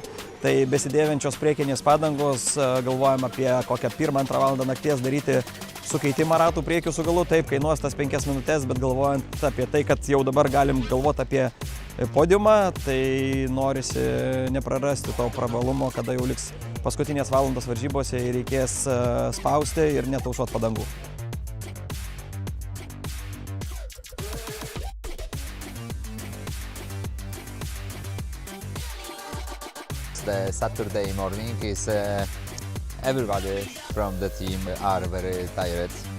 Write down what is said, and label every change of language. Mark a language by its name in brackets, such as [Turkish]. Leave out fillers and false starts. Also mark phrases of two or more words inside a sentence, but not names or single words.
[Lithuanian] Tai besidėvenčios priekinės padangos. Galvojame apie kokią 1-2 valandą nakties daryti sukeitimą ratų priekių su galu. Taip, kainuos tas 5 minutės, bet galvojant apie tai, kad jau dabar galim galvoti apie podiumą, tai norisi neprarasti to prabalumo, kada jau liks paskutinės valandos varžybose ir reikės spausti ir netaušuot padangų. [English] The Saturday morning is everybody from the team are very tired.